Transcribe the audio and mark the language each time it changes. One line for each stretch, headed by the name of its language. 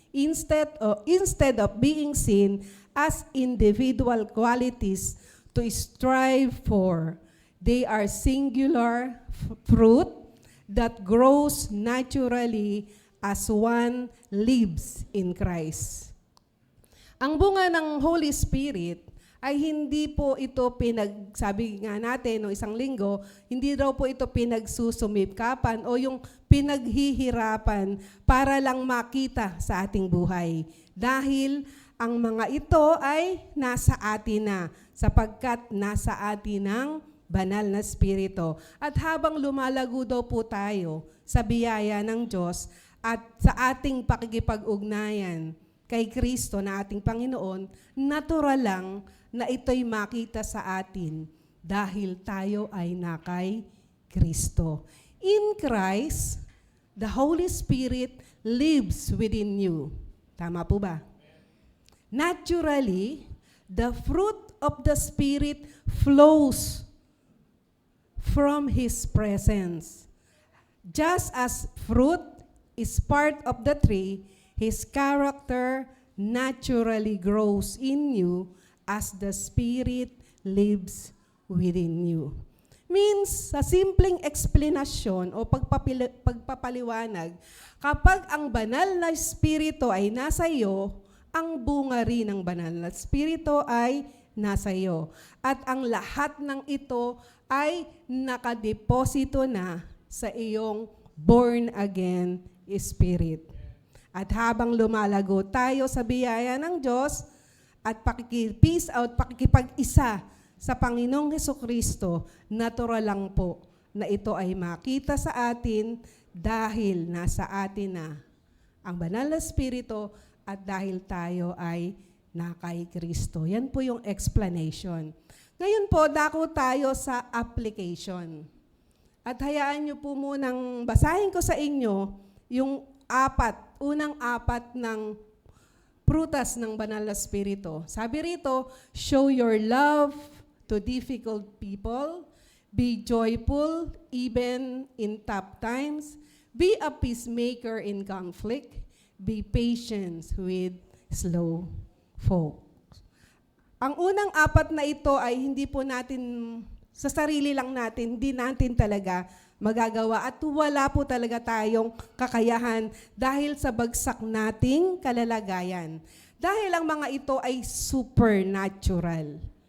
English: Instead of being seen as individual qualities to strive for, they are singular fruit that grows naturally as one lives in Christ.
Filipino: Ang bunga ng Holy Spirit ay hindi po ito sabi nga natin no isang linggo, hindi daw po ito pinagsusumipkapan o yung pinaghihirapan para lang makita sa ating buhay. Dahil ang mga ito ay nasa atin na, sapagkat nasa atin ang banal na Espiritu. At habang lumalago daw po tayo sa biyaya ng Diyos at sa ating pakikipag-ugnayan kay Kristo na ating Panginoon, natural lang na ito'y makita sa atin dahil tayo ay nakay Kristo.
English: In Christ, the Holy Spirit lives within you.
Filipino: Tama po ba?
English: Naturally, the fruit of the Spirit flows from His presence. Just as fruit is part of the tree, His character naturally grows in you as the Spirit lives within you.
Filipino: Means, sa simpleng explanation o pagpapaliwanag, kapag ang banal na Espiritu ay nasa iyo, ang bunga rin ng banal na Espiritu ay nasa iyo. At ang lahat ng ito ay nakadeposito na sa iyong born-again spirit. At habang lumalago tayo sa biyaya ng Diyos at peace out, pakikipag-isa sa Panginoong Hesukristo, natural lang po na ito ay makita sa atin dahil nasa atin na ang banal na Espiritu at dahil tayo ay nakay Kristo. Yan po yung explanation. Ngayon po, dako tayo sa application. At hayaan niyo po munang basahin ko sa inyo yung unang apat ng prutas ng banal na Espiritu. Sabi rito,
English: show your love to difficult people, be joyful even in tough times, be a peacemaker in conflict, be patient with slow folks.
Filipino: Ang unang apat na ito ay hindi po natin, sa sarili lang natin, hindi natin talaga magagawa at wala po talaga tayong kakayahan dahil sa bagsak nating kalalagayan. Dahil ang mga ito ay supernatural.